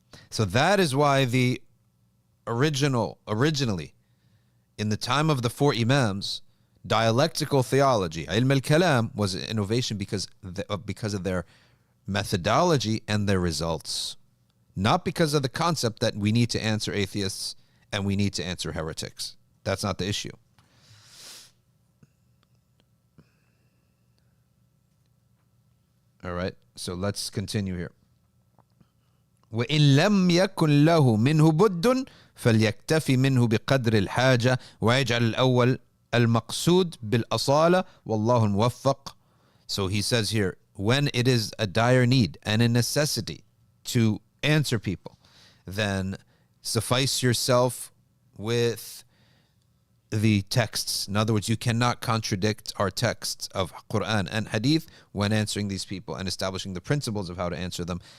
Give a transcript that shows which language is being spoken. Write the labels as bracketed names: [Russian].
[English] So that is why the originally in the time of the four Imams, dialectical theology, Ilm Al Kalam, was an innovation because of their methodology and their results. Not because of the concept that we need to answer atheists and we need to answer heretics. That's not the issue. All right, so let's continue here. [Arabic] وإن لم يكن له منه بد فليكتفي منه بقدر الحاجة ويجعل الأول المقصود بالأصالة والله الموفق. [English] So he says here, when it is a dire need and a necessity to answer people, then suffice yourself with the texts. In other words, you cannot contradict our texts of Quran and Hadith when answering these people and establishing the principles of how to answer them.